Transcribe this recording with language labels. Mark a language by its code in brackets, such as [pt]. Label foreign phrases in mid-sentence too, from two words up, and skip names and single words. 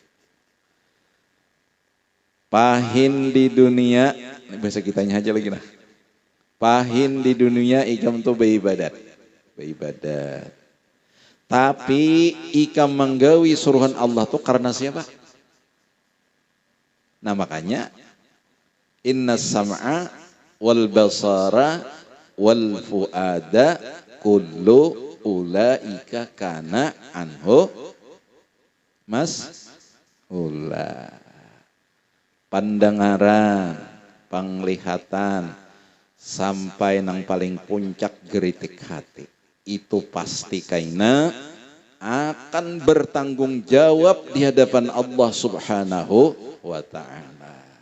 [bjn] Pahin di dunia, ini bahasa kitanya aja lagi nah. Pahin di dunia ikam tuh beribadat. Tapi ikam menggawi suruhan Allah tuh karena siapa? [ar] Nah makanya إن السمع والبصر والفؤاد كل أولئك كان عنه مسؤولا. [bjn] Pandengaran, penglihatan sampai nang paling puncak geritik hati. Itu pasti kaina akan bertanggung jawab di hadapan Allah [ar] سبحانه وتعالى.